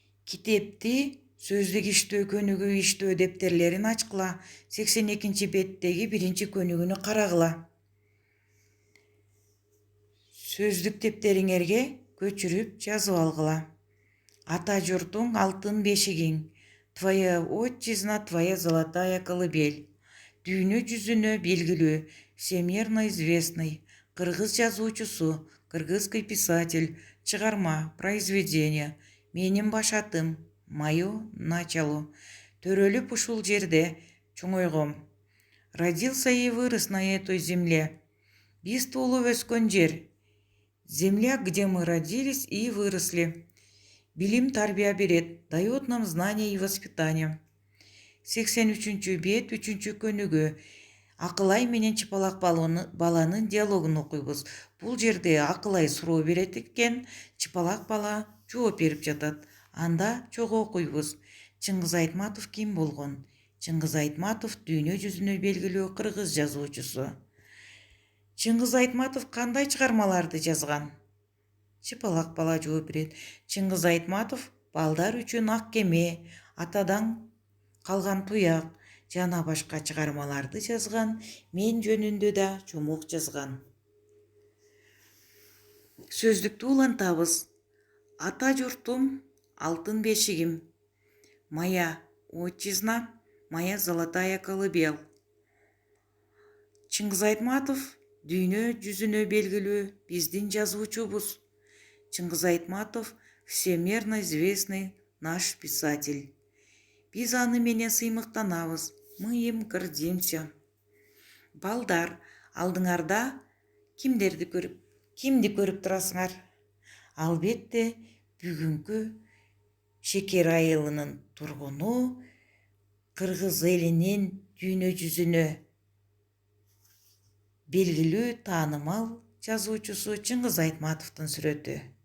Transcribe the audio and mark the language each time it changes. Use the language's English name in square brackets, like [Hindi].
[Kyrgyz] Китепти сөздүк иштөө көнүгүү иштөө дептерлерин ачкыла. 82 беттеги 1 көнүгүүнү карагыла. Сөздүк дептериңерге көчүрүп жазып алгыла. Ата журтуң алтын бешигиң, [Russian] твоя отчизна, твоя золотая колыбель. [Kyrgyz] Дүйнө жүзүнө белгилүү, [Russian] всемирно известный, [Kyrgyz] кыргыз жазуучусу, [Russian] кыргызский писатель, [Kyrgyz] чыгарма, [Russian] произведение, [Kyrgyz] менин башатым, [Russian] мое начало. [Kyrgyz] Төрөлүп ушул жерде чоңойгом. [Russian] Родился и вырос на этой земле. [Kyrgyz] Биз туулуп өскөн жер. [Russian] Земля, где мы родились и выросли. [Kyrgyz] Билим тарбия берет, [Russian] дает нам знания и воспитание. [Kyrgyz] 83 бет 3 көнүгүү. Акылай менен чыпалак баланын диалогун окуйбуз. Бул жерде Акылай суроо берет экен, чыпалак бала жооп берип жатат. Анда чогуу окуйбуз. Чыңгыз Айтматов ким болгон? Чыңгыз Айтматов дүйнө жүзүнө белгилүү кыргыз жазуучусу. Чыңгыз Айтматов кандай чыгармаларды жазган? Чыпалак бала жооп берет. Чыңгыз Айтматов балдар үчүн Ак кеме, атадан калган туяк жана башка чыгармаларды жазган. Мен жөнүндө да жомок жазган. Сөздүктү улантабыз. Ата журтум алтын бешигим, [Russian] моя отчизна, моя золотая колыбель. [Kyrgyz] Чыңгыз Айтматов дүйнө жүзүнө белгилүү биздин жазуучубуз. [Russian] Чыңгыз Айтматов всемирно известный наш писатель. [Kyrgyz] Биз аны менен сыймыктанабыз. [Russian] Мы им гордимся. [Kyrgyz] Балдар, алдыңарда кимди көрүп турасыңар? Албетте, бүгүнкү Шекер айылынын тургуну, кыргыз элинин дүйнө жүзүнө белгилүү таанымал жазуучусу Чыңгыз Айтматовдун сүрөтү.